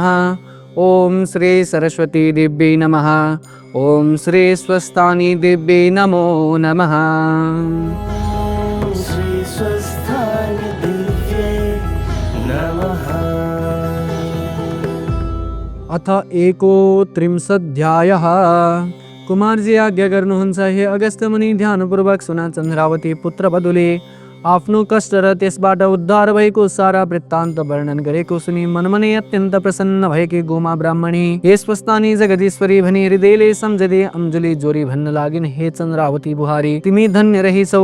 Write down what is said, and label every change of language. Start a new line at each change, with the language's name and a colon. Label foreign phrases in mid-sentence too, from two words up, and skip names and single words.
Sanskrit: ॐ श्री सरस्वती दिव्यै नमः। ॐ श्री स्वस्थानि दिव्यै नमो नमः। ॐ श्री स्वस्थाय दिव्ये नमः।
Nepali: अथ 31 कुमारजी आज्ञा गर्नुहुन्छ, हे अगस्त्य मुनि ध्यानपूर्वक सुना। चन्द्रावती पुत्र बदुले आफ्नो कष्ट र त्यसबाट उद्धार भएको सारा वृत्तान्त वर्णन गरेको सुनि मनमनै अत्यन्त प्रसन्न भएकी गोमा ब्राह्मणी हे स्वस्थानी जगदीश्वरी भनी हृदयले सम्झदै अञ्जली जोरी भन्न लागिन्, हे चन्द्रावती बुहारी, तिमी धन्य रहिछौ।